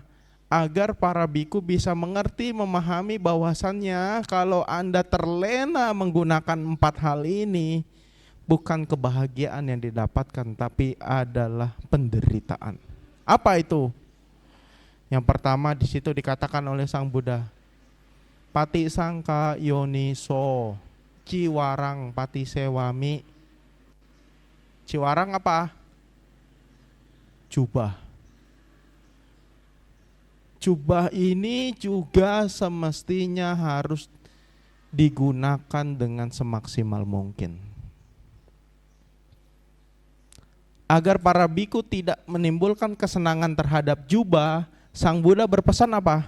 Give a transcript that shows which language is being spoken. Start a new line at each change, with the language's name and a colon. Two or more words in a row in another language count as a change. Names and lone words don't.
Indonesian: Agar para biku bisa mengerti, memahami bahwasannya kalau Anda terlena menggunakan 4 hal ini, bukan kebahagiaan yang didapatkan, tapi adalah penderitaan. Apa itu? Yang pertama di situ dikatakan oleh Sang Buddha,
Pali: pati sangka yoniso, ciwarang pati sewami.
Indonesian: Ciwarang apa? Jubah. Jubah ini juga semestinya harus digunakan dengan semaksimal mungkin. Agar para biku tidak menimbulkan kesenangan terhadap jubah, Sang Buddha berpesan apa?